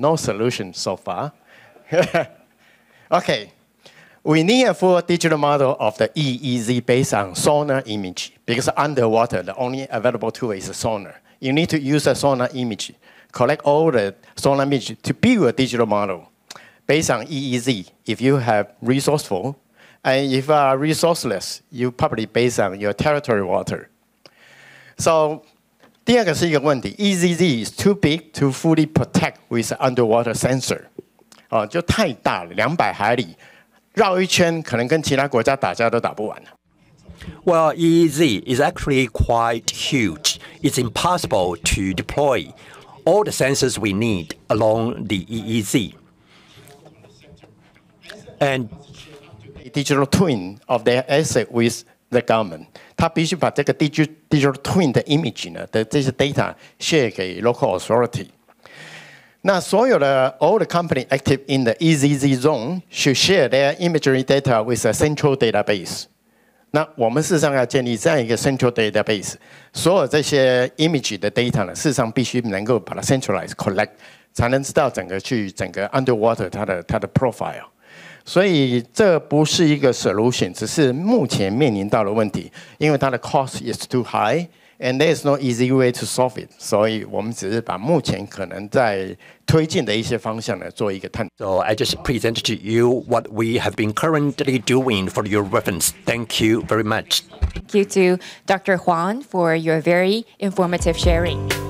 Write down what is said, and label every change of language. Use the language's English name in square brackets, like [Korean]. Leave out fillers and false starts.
[English] No solution so far. Okay, we need a full digital model of the EEZ based on sonar image because underwater the only available tool is sonar. You need to use a sonar image, collect all the sonar image to build a digital model based on EEZ. If you have resourceful, and if you are resourceless, you probably based on your territory water. [Chinese] So 第二个是一个问题 ， [English] EEZ is too big to fully protect with underwater sensor， [Chinese] 就太大了，200海里，绕一圈可能跟其他国家打架都打不完。 [English] Well, EEZ is actually quite huge. It's impossible to deploy all the sensors we need along the EEZ. And digital twin of their asset with the government， [Chinese] 他必须把这个 [English] digital twin 的 image 呢的这些 data share 给 local authority。 [Chinese] 那所有的 [English] all the company active in the EEZ zone should share their imagery data with a central database。 [Chinese] 那我们事实上要建立这样一个 central database， 所有这些 image 的 data 呢，事实上必须能够把它 [English] centralize collect， [Chinese] 才能知道整个 underwater 它的 profile。所以这不是一个 solution， 只是目前面临到的问题，因为它的 [English] cost is too high and there is no easy way to solve it。 [Chinese] 所以我们只是把目前可能在推进的一些方向呢做一个探讨。 [English] So I just presented to you what we have been currently doing for your reference. Thank you very much. Thank you to Dr. Huang for your very informative sharing.